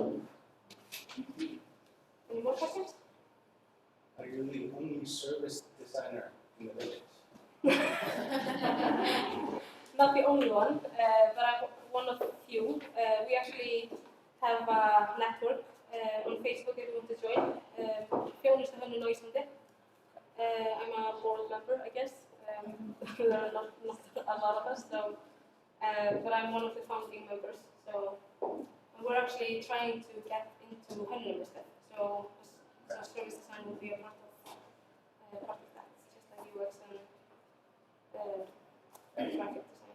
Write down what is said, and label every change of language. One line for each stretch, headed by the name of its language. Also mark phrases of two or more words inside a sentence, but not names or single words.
English: Any more questions? Are you the only service designer in the village? Not the only one, but I'm one of the few. We actually have a network on Facebook if you want to join.
Icelandic: Þjónusta hönnun á Íslandi.
English: I'm a board member, I guess. There are not a lot of us, so, but I'm one of the founding members. So we're actually trying to get into hönnun instead. So service design will be a part of that, just like UX and graphic design.